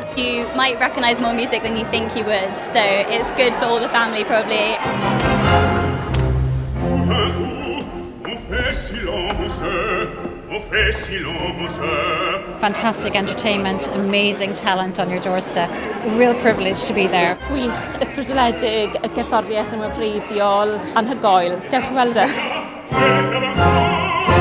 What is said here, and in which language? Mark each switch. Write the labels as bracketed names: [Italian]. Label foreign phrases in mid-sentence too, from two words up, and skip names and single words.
[English] You might recognise more music than you think you would, so it's good for all the family probably. Fantastic entertainment, amazing talent on your doorstep. A real privilege to be there. [Welsh] Gwych, ysbrydoledig, y gerddoriaeth yn wreiddiol, anhygoel. Dewch i weld e.